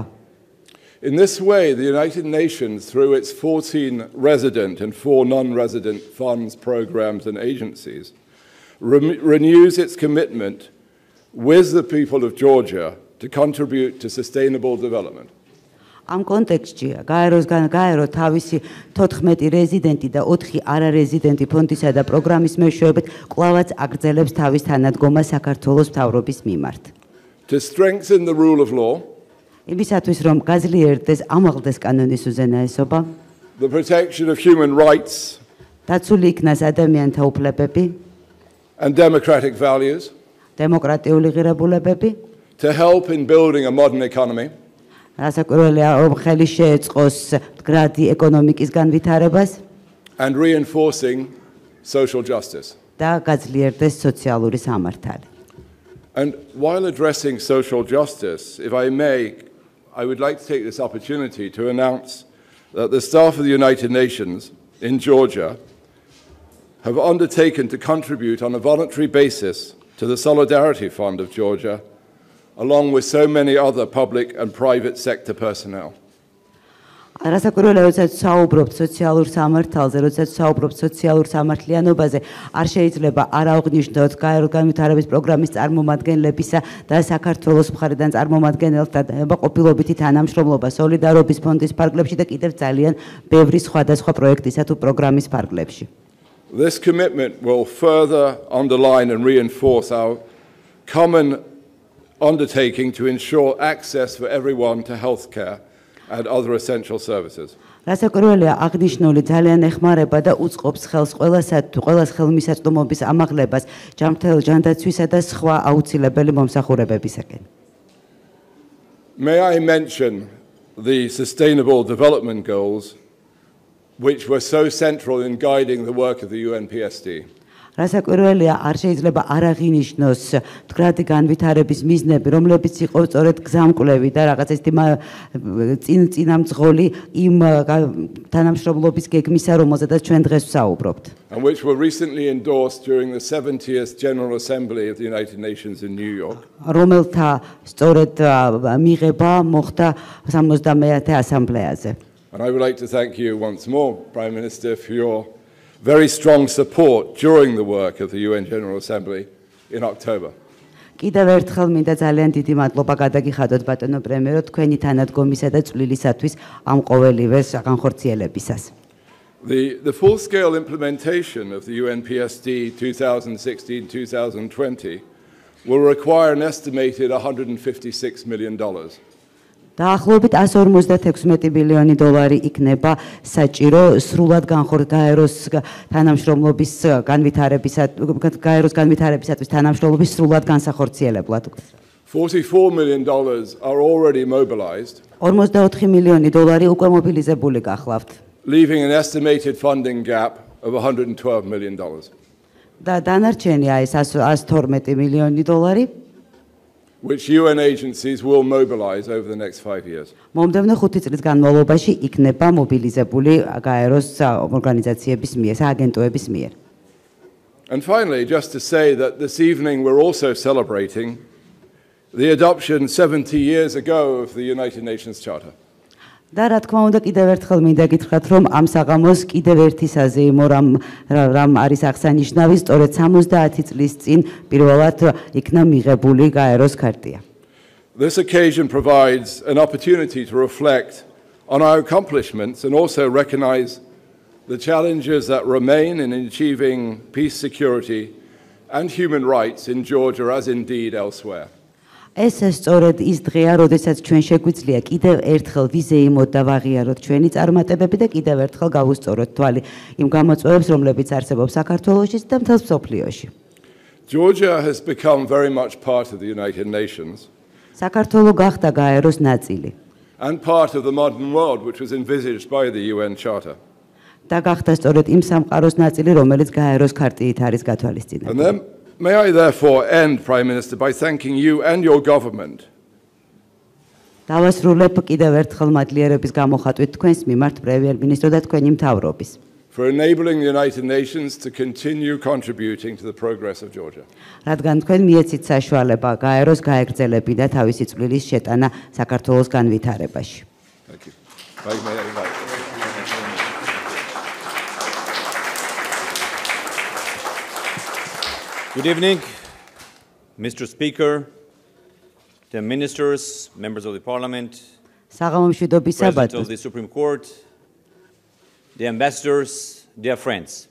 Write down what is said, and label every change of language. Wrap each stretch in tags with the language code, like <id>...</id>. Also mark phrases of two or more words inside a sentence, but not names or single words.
<en>In this way, the United Nations, through its 14 resident and 4 non-resident funds, programs and agencies, renews its commitment with the people of Georgia to contribute to sustainable development.</en> <ka>ამ კონტექსტში გაერო თავისი 14 რეზიდენტი და 4 არარეზიდენტი ფონდისა და პროგრამის მეშვეობით კვლავაც აგრძელებს თავის თანადგომას საქართველოს მთავრობის მიმართ.</ka> <en>To strengthen the rule of law,</en> <ka>იმისათვის რომ გაძლიერდეს ამაღლდეს კანონის უზენაესობა,</ka> <en>the protection of human rights,</en> <ka>დაცული იქნას ადამიანთა უფლებები,</ka> <en>and democratic values,</en> <ka>დემოკრატიული ღირებულებები,</ka> <en>to help in building a modern economy,</en> <ka>რასაკვირველია რომ ხელი შეეწყოს მდგრადი ეკონომიკის განვითარებას</ka> <en>and reinforcing social justice.</en> <ka>და გაძლიერდეს სოციალური სამართალი.</ka> <en>And while addressing social justice, if I may, I would like to take this opportunity to announce that the staff of the United Nations in Georgia have undertaken to contribute on a voluntary basis to the Solidarity Fund of Georgia along with so many other public and private sector personnel.</en> <ka>რასაკვირველია, როდესაც საუბრობთ სოციალურ სამართალზე, როდესაც საუბრობთ სოციალურ სამართლიანობაზე, არ შეიძლება არ აღვნიშნოთ განვითარების პროგრამის წარმომადგენლებისა და საქართველოს მხარიდან წარმომადგენელთა ყოფილობითი თანამშრომლობა სოლიდარობის ფონდის ფარგლებში და კიდევ ძალიან ბევრი სხვადასხვა პროექტისა თუ პროგრამის ფარგლებში.</ka> <en>This commitment will further underline and reinforce our common undertaking to ensure access for everyone to healthcare and other essential services.</en> <ka>რასაკვირველია, აღნიშნული ძალიან ეხმარება და უწყობს ხელს ყველას ხელმისაწვდომობის ამაღლებას, ჯანდაცვისა და სხვა აუცილებელი მომსახურებებისაკენ.</ka> <en>May I mention the Sustainable Development Goals, which were so central in guiding the work of the UNPSD.</en> <ka>რასაკვირველია, არ შეიძლება არ აღინიშნოს მდგრადი განვითარების მიზნები, რომლებიც იყო სწორედ გზამკვლევი და რაღაც ეს წინამძღოლი იმ თანამშრომლობის გეგმისა, რომელზედაც ჩვენ დღეს ვსაუბრობთ.</ka> <en>And which were recently endorsed during the 70th General Assembly of the United Nations in New York.</en> <ka>რომელთა სწორედ მიღება მოხდა 70-ე ასამბლეაზე.</ka> <en>And I would like to thank you once more, Prime Minister, for your very strong support during the work of the UN General Assembly in October.</en> <ka>კიდევ ერთხელ მინდა ძალიან დიდი მადლობა გადაგიხადოთ ბატონო პრემიერო თქვენი თანადგომისა და წვლილისათვის ამ ყოველივე განხორციელებისას.</ka> <en>The full-scale implementation of the UNPSD 2016-2020 will require an estimated $156 million.</en> <ka>დაახლოებით 156 მილიონი დოლარი იქნება საჭირო სრულად გაეროს თანამშრომლობის განვითარებისათვის თანამშრომლობის სრულად განსახორციელებლად.</ka> <en>$44 million are already mobilized,</en> <ka>44 მილიონი დოლარი უკვე მობილიზებული გახლავთ.</ka> <en>leaving an estimated funding gap of $112 million.</en> <ka>და დანარჩენია ეს 112 მილიონი დოლარი,</ka> <en>which UN agencies will mobilize over the next 5 years.</en> <ka>მომდევნო 5 წლის განმავლობაში იქნება მობილიზებული გაეროს ორგანიზაციების მიერ, სააგენტოების მიერ.</ka> <en>And finally, just to say that this evening we're also celebrating the adoption 70 years ago of the United Nations Charter.</en> <ka>და რა თქმა უნდა კიდევ ერთხელ მინდა გითხრათ, რომ ამ საღამოს კიდევ ერთი საზეიმო რამ არის აღსანიშნავი, სწორედ 70 წლის წინ პირველად იქნა მიღებული გაეროს ქარტია.</ka> <en>This occasion provides an opportunity to reflect on our accomplishments and also recognize the challenges that remain in achieving peace, security and human rights in Georgia as indeed elsewhere.</en> <ka>ეს სწორედ ის დღეა, როდესაც ჩვენ შეგვიძლია კიდევ ერთხელ ვიზეიმოთ და ვაღიაროთ ჩვენი წარმატებები და კიდევ ერთხელ გავუსწოროთ თვალი იმ გამოწვევებს, რომლებიც არსებობს საქართველოში და მთელ მსოფლიოში.</ka> <en>Georgia has become very much part of the United Nations.</en> <ka>საქართველო გახდა გაეროს ნაწილი.</ka> <en>And part of the modern world which was envisaged by the UN Charter.</en> <ka>და გახდა სწორედ იმ სამყაროს ნაწილი, რომელიც გაეროს ქარტიით არის გათვალისწინებული.</ka> <en>And then may I therefore end, Prime Minister, by thanking you and your government.</en> <ka>დავასრულებ კიდევ ერთხელ მადლიერების გამოხატვით თქვენს მიმართ პრემიერ-მინისტრო და თქვენი მთავრობის.</ka> <en>For enabling the United Nations to continue contributing to the progress of Georgia.</en> <ka>რადგან თქვენ მიეცით საშუალება გაეროს გაეგრძელებინა თავისი წვლილის შეტანა საქართველოს განვითარებაში.</ka> <en>Thank you. May I invite you. Good evening, Mr. Speaker, the ministers, members of the Parliament, President of the Supreme Court, the ambassadors, dear friends.</en>